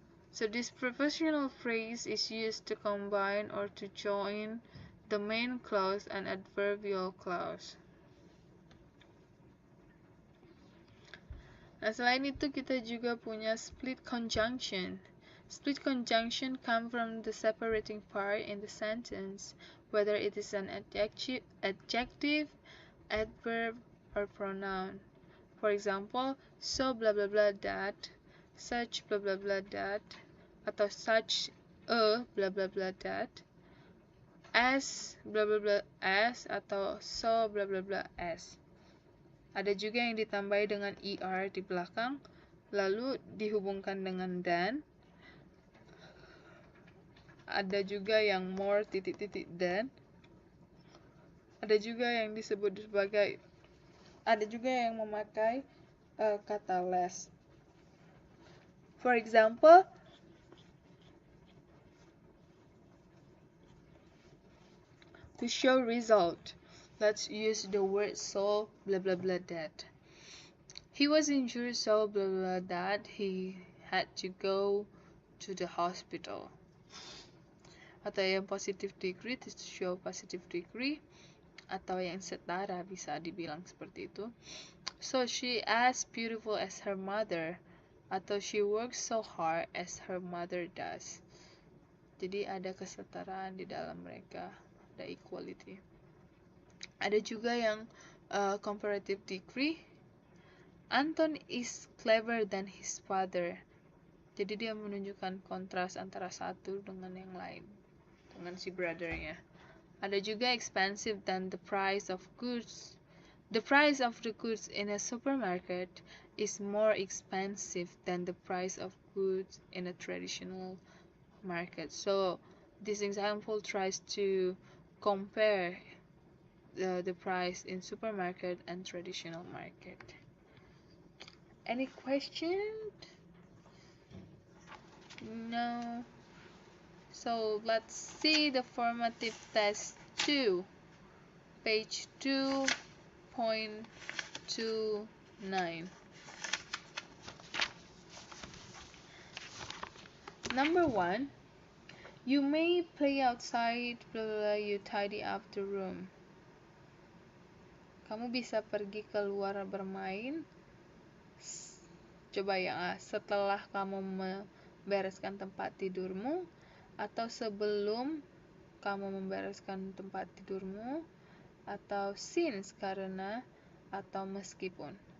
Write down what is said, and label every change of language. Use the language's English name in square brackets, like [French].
[English] So this prepositional phrase is used to combine or to join the main clause and adverbial clause. [Indonesian] Nah, selain itu kita juga punya split conjunction. [English] Split conjunction come from the separating part in the sentence, whether it is an adjective, adverb, or pronoun. For example, so blah blah blah that, such blah blah blah that, [Indonesian] atau [English] such a blah blah blah that, as blah blah blah as, atau so blah blah blah as. [Indonesian] Ada juga yang ditambahi dengan er di belakang, lalu dihubungkan dengan dan. Ada juga yang more titik-titik dan. Ada juga yang disebut sebagai, ada juga yang memakai kata less. [English] For example, to show result, let's use the word so blah blah blah that. He was injured so blah blah that he had to go to the hospital. [Indonesian] Atau yang [English] positive degree to show positive degree, [Indonesian] atau yang setara bisa dibilang seperti itu. [English] So she as beautiful as her mother, [Indonesian] atau [English] she works so hard as her mother does. [Indonesian] Jadi ada kesetaraan di dalam mereka, ada equality. Ada juga yang [English] comparative degree. Anton is clever than his father. [Indonesian] Jadi dia menunjukkan kontras antara satu dengan yang lain, dengan si brothernya. Ada juga [English] expensive than the price of goods. The price of the goods in a supermarket is more expensive than the price of goods in a traditional market. So this example tries to compare the price in supermarket and traditional market. Any question? No. So let's see the formative test 2, page 2.29. Number 1, you may play outside, blah, blah, blah, you tidy up the room. [Indonesian] Kamu bisa pergi keluar bermain. Coba ya, setelah kamu membereskan tempat tidurmu, atau sebelum kamu membereskan tempat tidurmu, atau since karena, atau meskipun.